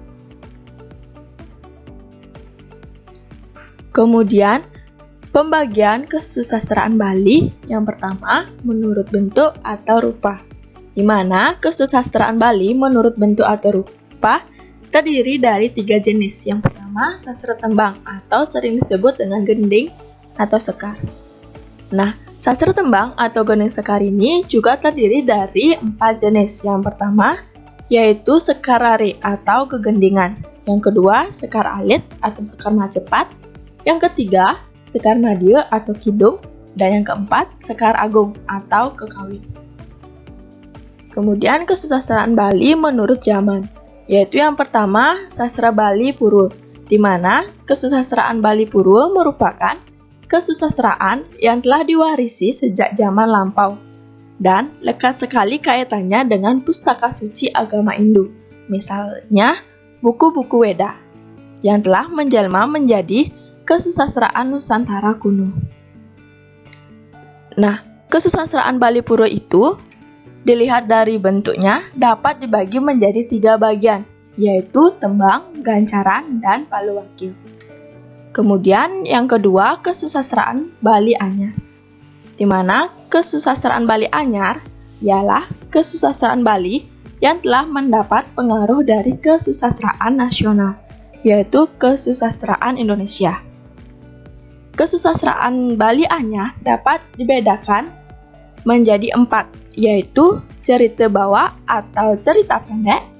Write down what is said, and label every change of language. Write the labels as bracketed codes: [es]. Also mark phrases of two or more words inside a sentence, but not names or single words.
[id] Kemudian, pembagian kesusastraan Bali yang pertama menurut bentuk atau rupa, di mana kesusastraan Bali menurut bentuk atau rupa terdiri dari 3 jenis. Yang pertama, sastra tembang atau sering disebut dengan gending atau sekar. Nah, sastra tembang atau gending sekar ini juga terdiri dari 4 jenis. Yang pertama, yaitu sekar rari atau kegendingan. Yang kedua, sekar alit atau sekar Majapahit. Yang ketiga, sekar madya atau kidung. Dan yang keempat, sekar agung atau kekawin. Kemudian kesusastraan Bali menurut zaman, yaitu yang pertama, sastra Bali Purwo, di mana kesusastraan Bali Purwo merupakan kesusastraan yang telah diwarisi sejak zaman lampau dan lekat sekali kaitannya dengan pustaka suci agama Hindu, misalnya buku-buku Weda, yang telah menjelma menjadi kesusastraan Nusantara kuno. Nah, kesusastraan Bali Purwo itu dilihat dari bentuknya dapat dibagi menjadi 3 bagian, yaitu tembang, gancaran, dan paluwakil. Kemudian yang kedua, kesusastraan Bali Anyar, di mana kesusastraan Bali Anyar ialah kesusastraan Bali yang telah mendapat pengaruh dari kesusastraan nasional, yaitu kesusastraan Indonesia. Kesusastraan Bali Anyar dapat dibedakan menjadi 4, yaitu cerita bawa atau cerita pendek.